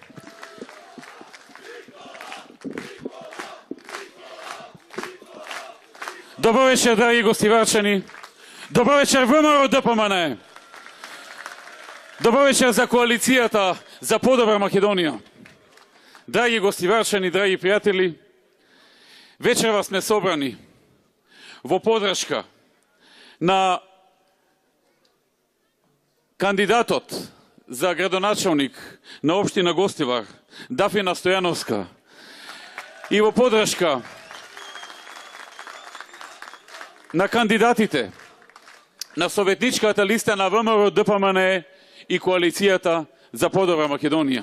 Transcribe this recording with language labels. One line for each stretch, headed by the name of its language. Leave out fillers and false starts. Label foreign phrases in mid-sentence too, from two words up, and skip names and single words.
Macedonian: Добро вечер, драги Гостиварчани. Добро вечер, ВМРО ДПМН. Добро вечер за коалицијата за Подобра Македонија. Драги Gostivarčani, драги пријатели, вечерва сме собрани во подршка на кандидатот за градоначалник на општина Гостивар, Дафина Стојановска, и во подршка на кандидатите на советничката листа на ВМРО ДПМН и коалицијата за Подобра Македонија.